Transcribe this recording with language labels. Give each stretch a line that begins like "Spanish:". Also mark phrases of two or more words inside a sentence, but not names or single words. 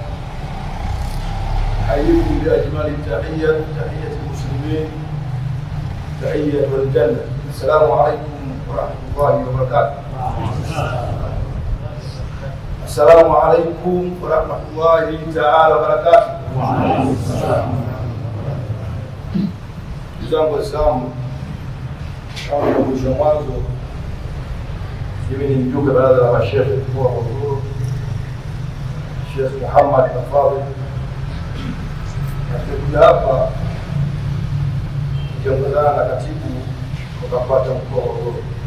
Arabic: أحييكم بأجمل التحية، تحية المسلمين، تحية الجنة. السلام عليكم ورحمة الله وبركاته. السلام عليكم ورحمة الله تعالى وبركاته.
Swahili: Ndugu Waislamu, kama mwisho mwanzo, mimi ni mjumbe baraza la masheikh mkoa wa Morogoro, Sheikh Muhammad Tafadhali. Nimekuja hapa nikiongozana na katibu kupata mkoa wa Morogoro.